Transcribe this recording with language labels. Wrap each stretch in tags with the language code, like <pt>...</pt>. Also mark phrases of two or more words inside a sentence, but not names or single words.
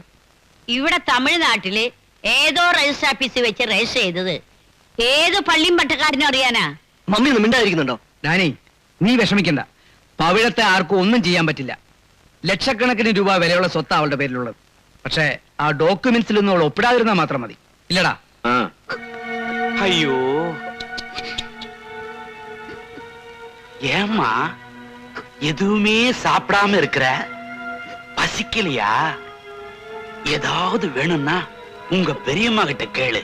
<ml>ഇവിടെ തമിഴ്നാട്ടില് ഏതോ രജിസ്റ്റർ ഓഫീസിൽ വെച്ച് രജിസ്റ്റർ ചെയ്തത് ഏത് പള്ളിയും പട്ടക്കാരനും അറിയാനാ. മമ്മി ഒന്നും മിണ്ടായിരിക്കുന്നുണ്ടോ? ഡാനി, നീ വിഷമിക്കണ്ട. പവിഴത്തെ ആർക്കും ഒന്നും ചെയ്യാൻ പറ്റില്ല. ലക്ഷക്കണക്കിന് രൂപ വിലയുള്ള സ്വത്ത് അവളുടെ പേരിലുള്ളത്. പക്ഷേ ആ ഡോക്യുമെന്റ്സിലൊന്നും അവൾ ഒപ്പിടാതിരുന്നാൽ മാത്രം മതി. ഇല്ലടാ?</ml> <ta>ஐயோ, ஏமா எதுவுமே சாப்பிடாம இருக்கிற? பசிக்கலையா? ஏதாவது வேணும்னா உங்க பெரியம்மா கிட்ட கேளு.</ta>